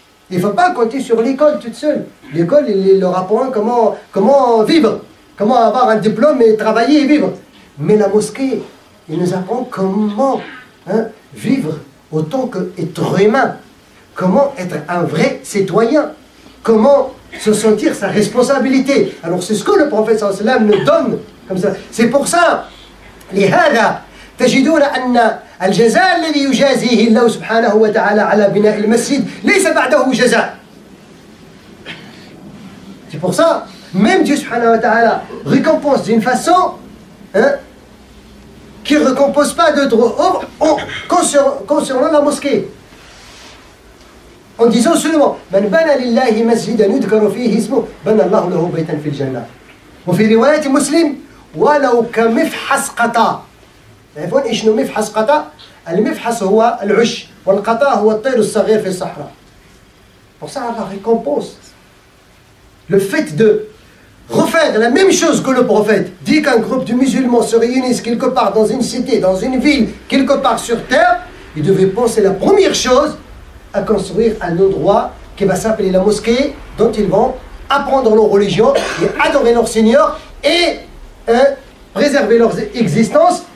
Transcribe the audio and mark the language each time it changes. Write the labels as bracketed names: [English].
[French] Il ne faut pas compter sur l'école toute seule. L'école, il leur apprend comment vivre, comment avoir un diplôme et travailler et vivre. Mais la mosquée, il nous apprend comment vivre autant qu'être humain, comment être un vrai citoyen, comment se sentir sa responsabilité. Alors c'est ce que le prophète sallallahu alayhi wa sallam nous donne comme ça. C'est pour ça, [Arabic] لهذا تجدون أن الجزاء الذي يجازيه الله سبحانه وتعالى على بناء المسجد ليس بعده جزاء. [French] C'est pour ça, même Dieu subhanahu wa ta'ala récompense d'une façon qui ne récompense pas d'autres œuvres concernant la mosquée. En disant seulement [Arabic] من بنى لله مسجدا يذكر فيه اسمه بنى الله له بيتا في الجنة. وفي رواية مسلم ولو كمفحص قطا. تعرفون ايش هو مفحص قطا؟ المفحص هو العش والقطا هو الطير الصغير في الصحراء. [French] Pour ça, la récompense, le fait de refaire la même chose que le prophète dit qu'un groupe de musulmans se réunissent quelque part dans une cité, dans une ville, quelque part sur terre, ils devaient penser la première chose à construire un endroit qui va s'appeler la mosquée, dont ils vont apprendre leur religion et adorer leur Seigneur et préserver leur existence